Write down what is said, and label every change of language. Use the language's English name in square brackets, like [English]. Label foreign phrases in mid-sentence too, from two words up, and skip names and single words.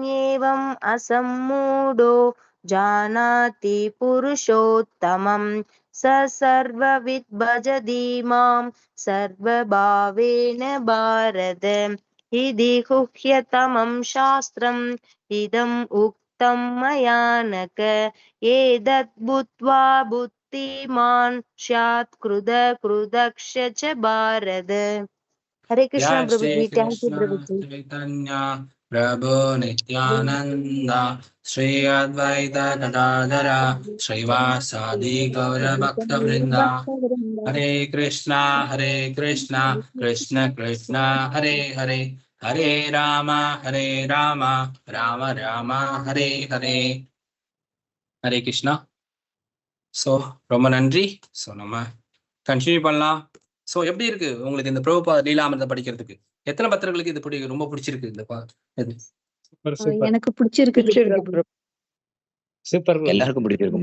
[Sanskrit] एवम् असम्मूढो जानाति पुरुषोत्तमम् स सर्वविद् भजति मां सर्वभावेन भारत इति गुह्यतमं शास्त्रम् इदम् उक्तं मया नघ एतद् बुद्ध्वा बुद्धिमान् स्यात् कृतकृतश्च च भारत। हरे कृष्णा जय प्रभु श्री जी, [English] Thank you [Sanskrit] कृष्ण प्रभु जी। चैतन्य प्रभु नित्यानंद श्री अद्वैत गदाधर श्रीवासादि गौर भक्त वृंदा हरे कृष्णा कृष्ण कृष्ण हरे हरे हरे राम राम राम हरे हरे हरे कृष्णा। [Tamil] ஸோ ரொம்ப நன்றி. ஸோ நம்ம கண்டினியூ பண்ணலாம். ஸோ எப்படி இருக்கு உங்களுக்கு இந்த பிரபுபாத லீலாமிர்தம் படிக்கிறதுக்கு? எத்தனை பக்தர்களுக்கு இது ரொம்ப பிடிச்சிருக்கு? இந்த இது எனக்கு பிடிச்சிருக்கு. சூப்பர் எல்லாருக்கும் பிடிச்சிருக்கும்.